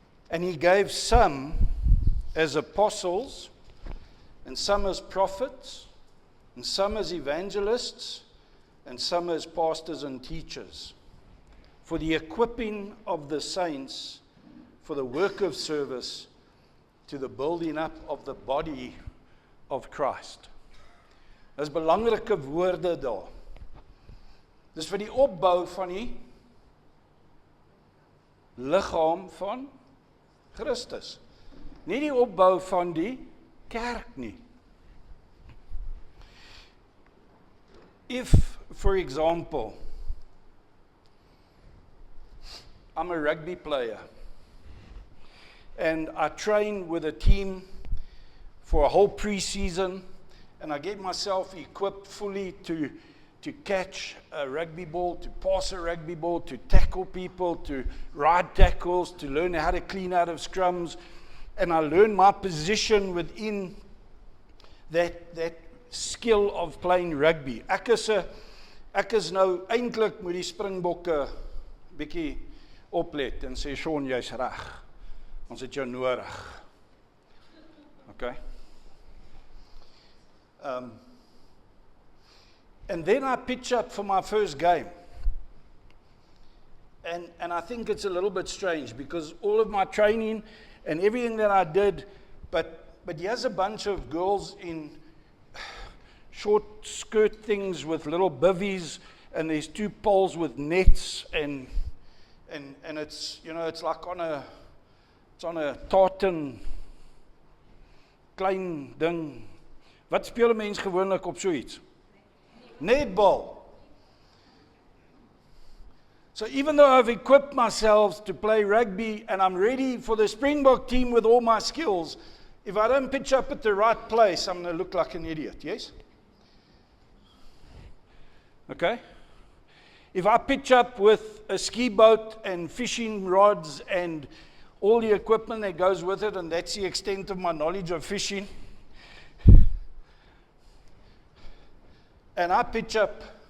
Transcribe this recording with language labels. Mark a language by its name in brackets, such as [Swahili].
[English] And he gave some as apostles, and some as prophets, and some as evangelists, and some as pastors and teachers, for the equipping of the saints, for the work of service, to the building up of the body of Christ. [Afrikaans] Dis belangrike woorde daar. Dis vir die opbou van die liggaam van Christus. Nie die opbou van die kerk nie. [English] If, for example, I'm a rugby player, and I train with a team for a whole pre-season, and I get myself equipped fully to catch a rugby ball, to pass a rugby ball, to tackle people, to ride tackles, to learn how to clean out of scrums, and I learn my position within that skill of playing rugby. [Afrikaans] Ek is nou eintlik met die Springbokke bietjie oplet en sê Sean, jy's reg. Ons het jou nodig. Okay? [English] And then I pitch up for my first game. And I think it's a little bit strange because all of my training and everything that I did, but here's a bunch of girls in short skirt things with little bivvies, and there's 2 poles with nets, and it's, you know, it's like on a tartan [Afrikaans] klein ding. Wat speel 'n mens gewoonlik op so iets? [English] Netball. So even though I've equipped myself to play rugby and I'm ready for the Springbok team with all my skills, if I don't pitch up at the right place, I'm going to look like an idiot, yes? Okay? If I pitch up with a ski boat and fishing rods and all the equipment that goes with it, and that's the extent of my knowledge of fishing, and I pitch up